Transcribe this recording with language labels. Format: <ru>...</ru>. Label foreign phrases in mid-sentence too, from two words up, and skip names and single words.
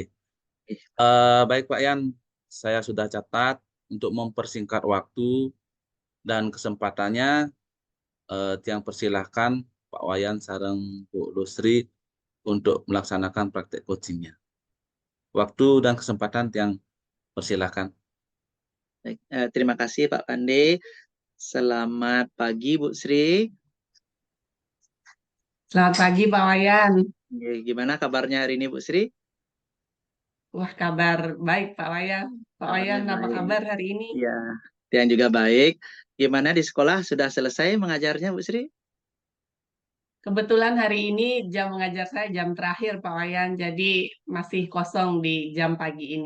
<id>Baik Pak Yan, saya sudah catat untuk mempersingkat waktu dan kesempatannya, tiang persilahkan Pak Wayan sareng Bu Lustri untuk melaksanakan praktek coachingnya. Waktu dan kesempatan tiang persilahkan. Baik, terima kasih Pak Pande. Selamat pagi Bu Sri. Selamat pagi Pak Wayan. Gimana kabarnya hari ini Bu Sri? Wah, kabar baik Pak Wayan. Pak Wayan, apa kabar hari ini? Ya, yang juga baik. Gimana di sekolah sudah selesai mengajarnya Bu Sri? Kebetulan hari ini jam mengajar saya jam terakhir Pak Wayan, jadi masih kosong di jam pagi ini.</id>